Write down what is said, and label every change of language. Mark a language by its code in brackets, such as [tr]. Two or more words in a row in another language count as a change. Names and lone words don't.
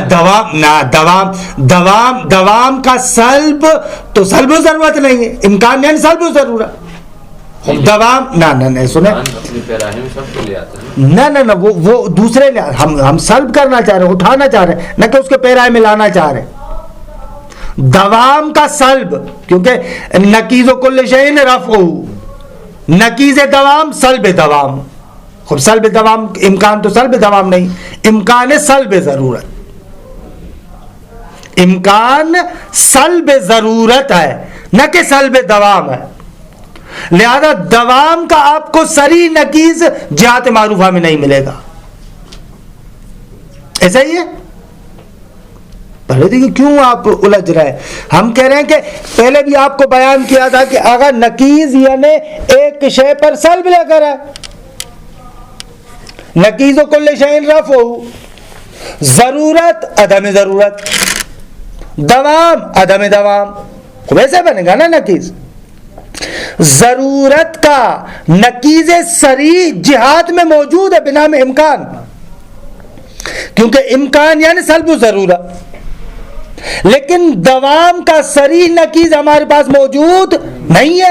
[ur] دوام کا سلب تو سلب ضرورت نہیں ہے، امکان یعنی سلب ضرورت. دوام نہ سنیں، اپنے پیراہے میں سب کو لے آتا ہے نہ وہ دوسرے لے، ہم سلب کرنا چاہ رہے ہیں، اٹھانا چاہ رہے ہیں، نہ کہ اس کے پیراہے میں لانا چاہ رہے ہیں. دوام کا سلب، کیونکہ [ar] نقیض و کل شیء رفع، [ur] نقیض دوام سلب دوام. خب سلب دوام امکان تو سلب دوام نہیں، امکان سلب ضرورت، امکان سلب ضرورت ہے نہ کہ سلب دوام ہے. لہذا دوام کا آپ کو صریح نقیض جہات معروفہ میں نہیں ملے گا. ایسا ہی ہے. پہلے دیکھیے کیوں آپ الجھ رہے ہیں. ہم کہہ رہے ہیں کہ پہلے بھی آپ کو بیان کیا تھا کہ اگر نقیض یعنی ایک شے پر سلب لے کر ہے، [ar] نقیض و کل شیء رفع، [ur] ضرورت عدم ضرورت، دوام عدم دوام، ویسے بنے گا نا نقیض. ضرورت کا نقیض صریح جہات میں موجود ہے بنا میں امکان، کیونکہ امکان یعنی سلب ضرورت، لیکن دوام کا صریح نقیض ہمارے پاس موجود نہیں ہے.